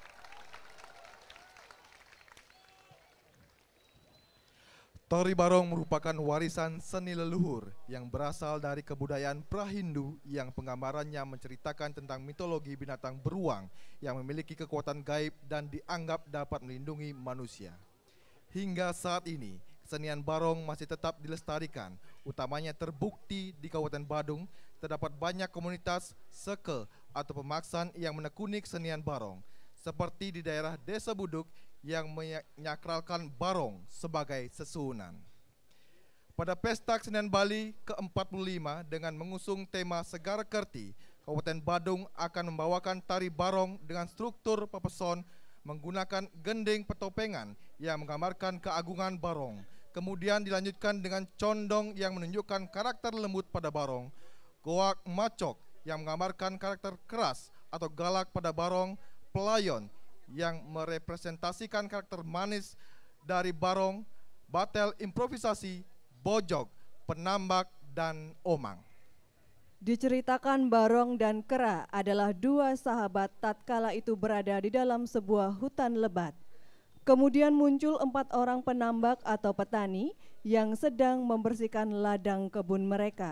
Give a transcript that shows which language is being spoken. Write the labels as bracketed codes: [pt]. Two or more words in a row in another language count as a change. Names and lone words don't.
[id] Tari Barong merupakan warisan seni leluhur yang berasal dari kebudayaan pra-Hindu yang penggambarannya menceritakan tentang mitologi binatang beruang yang memiliki kekuatan gaib dan dianggap dapat melindungi manusia. Hingga saat ini, kesenian Barong masih tetap dilestarikan, utamanya terbukti di Kabupaten Badung terdapat banyak komunitas seke atau pemaksan yang menekuni kesenian Barong, seperti di daerah Desa Buduk yang menyakralkan Barong sebagai sesuhunan. Pada Pesta Kesenian Bali ke-45 dengan mengusung tema Segar Kerti, Kabupaten Badung akan membawakan tari Barong dengan struktur pepeson menggunakan gending petopengan yang menggambarkan keagungan Barong. Kemudian dilanjutkan dengan condong yang menunjukkan karakter lembut pada Barong, goak macok yang menggambarkan karakter keras atau galak pada Barong, pelayon yang merepresentasikan karakter manis dari Barong, batel improvisasi, bojog, penambak, dan omang. Diceritakan Barong dan Kera adalah dua sahabat tatkala itu berada di dalam sebuah hutan lebat. Kemudian muncul 4 orang penambak atau petani yang sedang membersihkan ladang kebun mereka.